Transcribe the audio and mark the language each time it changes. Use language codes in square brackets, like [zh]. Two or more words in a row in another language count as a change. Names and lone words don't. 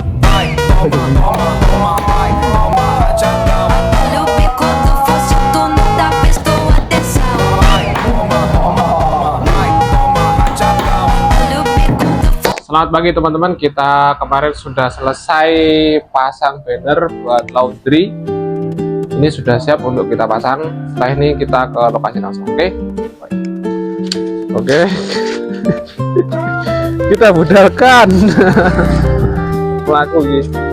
[pt] Vai, toma, toma, toma, vai, toma rajadão. Olha o bico do fuzil, tu nunca prestou atenção. Vai, toma, toma, toma, vai, toma rajadão. Olha o bico do fuzil. [id] Selamat pagi teman-teman, kita kemarin sudah selesai pasang banner buat laundry. Ini sudah siap untuk kita pasang. Setelah ini kita ke lokasi langsung. Oke. Kita budalkan pelaku ini.